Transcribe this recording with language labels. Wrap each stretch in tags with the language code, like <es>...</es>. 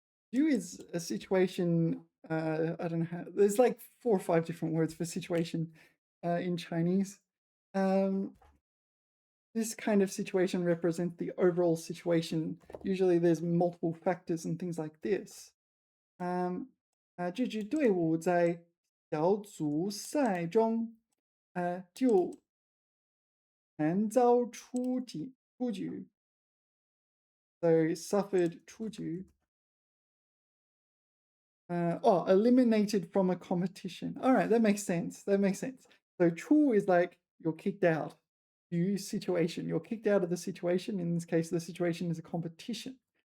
<en>You is a situation. I don't know how. There's like 4 or 5 different words for situation in Chinese. This kind of situation represents the overall situation. Usually, there's multiple factors and things like this.</en> <zh>这支队伍在小组赛中，就惨遭出局.</zh> <en>So suffered 出局. Eliminated from a competition. All right, that makes sense. That makes sense. So 出 is like you're kicked out. You situation. You're kicked out of the situation. In this case, the situation is a competition.</en>